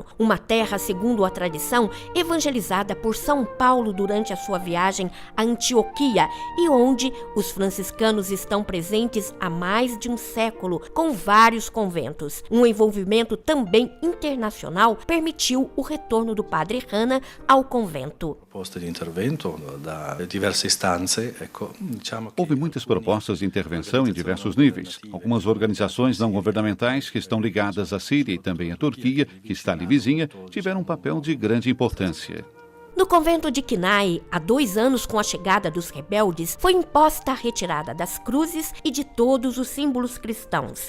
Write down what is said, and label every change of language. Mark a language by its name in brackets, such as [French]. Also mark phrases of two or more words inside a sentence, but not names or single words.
[Portuguese] Uma terra, segundo a tradição, evangelizada por São Paulo durante a sua viagem a Antioquia e onde os franciscanos estão presentes há mais de um século, com vários conventos. Um envolvimento também internacional permitiu o retorno do Padre Hana ao convento. [Italian] Proposte de intervento da diverse istanze, [Portuguese] Houve muitas propostas de intervenção em diversos níveis. Algumas organizações não governamentais que estão ligadas à Síria e também à Turquia, que está ali vizinha, tiveram um papel de grande importância. No convento de Knaye, há 2 anos, com a chegada dos rebeldes, foi imposta a retirada das cruzes e de todos os símbolos cristãos.